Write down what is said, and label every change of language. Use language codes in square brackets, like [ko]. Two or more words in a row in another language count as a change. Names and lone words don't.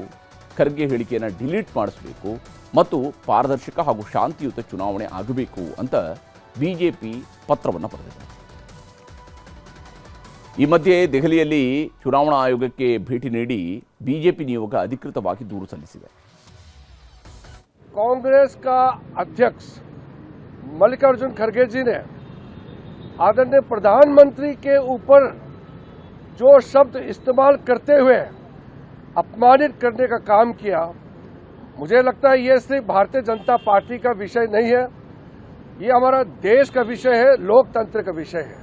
[kn] ಖರ್ಗೆ ಹೇಳಿಕೆಯನ್ನು ಡಿಲೀಟ್ ಮಾಡಿಸಬೇಕು ಮತ್ತು ಪಾರದರ್ಶಕ ಹಾಗೂ ಶಾಂತಿಯುತ ಚುನಾವಣೆ ಆಗಬೇಕು ಅಂತ ಬಿಜೆಪಿ ಪತ್ರವನ್ನು ಬರೆದಿದೆ. ಈ ಮಧ್ಯೆ ದೆಹಲಿಯಲ್ಲಿ ಚುನಾವಣಾ ಆಯೋಗಕ್ಕೆ ಭೇಟಿ ನೀಡಿ ಬಿಜೆಪಿ ನಿಯೋಗ ಅಧಿಕೃತವಾಗಿ ದೂರು ಸಲ್ಲಿಸಿದೆ. [hi] कांग्रेस का अध्यक्ष मल्लिकार्जुन खड़गे जी ने आदरणीय प्रधानमंत्री के ऊपर जो शब्द इस्तेमाल करते हुए अपमानित करने का काम किया, मुझे लगता है ये सिर्फ भारतीय जनता पार्टी का विषय नहीं है, ये हमारा देश का विषय है, लोकतंत्र का विषय है।